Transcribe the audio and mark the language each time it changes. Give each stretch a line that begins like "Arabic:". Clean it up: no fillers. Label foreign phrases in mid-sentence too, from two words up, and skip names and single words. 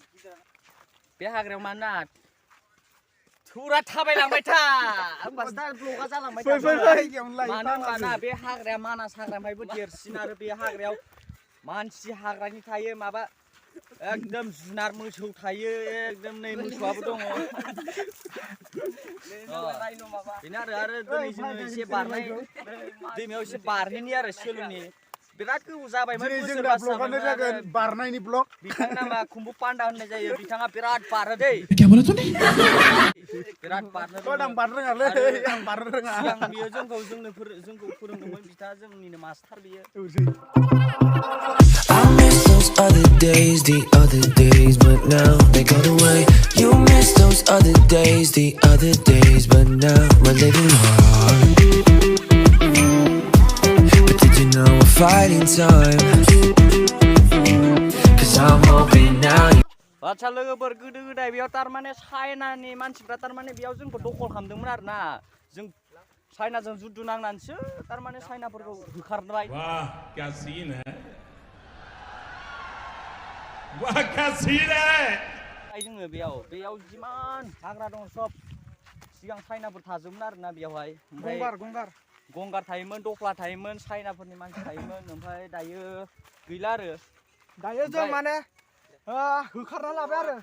Bodo: गिदिर बे हाग्रायाव मानोना थुरा थाबायलांबाय था होमबासो दा ब्लगा जालांबाय था मानो होनबाना बे हाग्राया मानास हाग्रानिफ्रायबो देरसिन आरो बे हाग्रायाव मानसि हाग्रानि थायो माबा एकदम जुनार मोसौ थायो एकदम नै मोसौआबो दङ बेनो आरो दिनै जोङो एसे बारनाय दैमायाव एसे बारहैनि आरो सोलोंनि बिराद गोबाव जाबायमोन बारनायनि ब्लग बिथांनि नामा खुम्बु पान्डा होननाय जायो बिथाङा बिराद बारो दै बिराद बारनो आं बारनो रोङालै आं बारनो रोङा सिगां बियो जोंखौ फोरोंदोंमोन बिथाङा जोंनिनो मास्टार बियो
English: Other days, the other days, but now they got away. You miss those other days, but now we're living hard. But did you know we're fighting time? 'Cause I'm hoping now.
Bodo: बाथ्रा लोगोफोर गोदो गोदाय बेयाव तारमाने चाइनानि मानसिफ्रा तारमाने बेयाव जोंखौ दखल खालामदोंमोन आरो ना जों चाइनाजों जुद्ध नांनानैसो तारमाने चाइनाफोरखौ होखारबाय
Hindi: वाह क्या सीन है वाह क्या सीन है
Bodo: जोङो बेयाव जिमान हाग्रा दं सब सिगां चाइनाफोर थाजोबोमोन आरो ना बेयावहाय गंगार थायोमोन दफ्ला थायोमोन चाइनाफोरनि मानसि थायोमोन ओमफ्राय दायो गैला आरो दायो जों माने होखारना लाबाय आरो